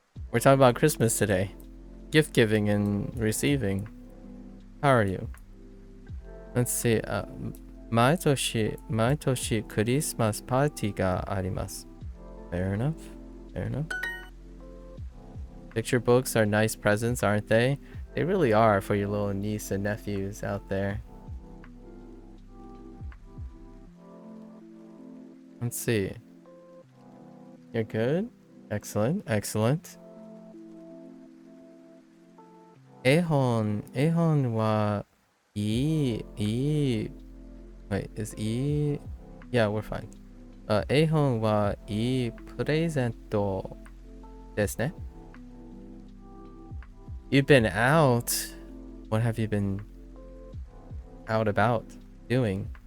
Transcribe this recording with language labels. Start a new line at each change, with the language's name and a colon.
English: We're talking about Christmas today. Gift giving and receiving. How are you? Let's see.
Japanese: 毎年クリスマスパーティーがあります。
English: Fair enough. Picture books are nice presents, aren't they? They really are for your little niece and nephews out there. Let's see. You're good? Excellent.
Japanese: 絵本はいい
English: Wait, is E? Yeah, we're fine.
Japanese: 絵本はいいプレゼントですね。
English: You've been out. What have you been out about doing?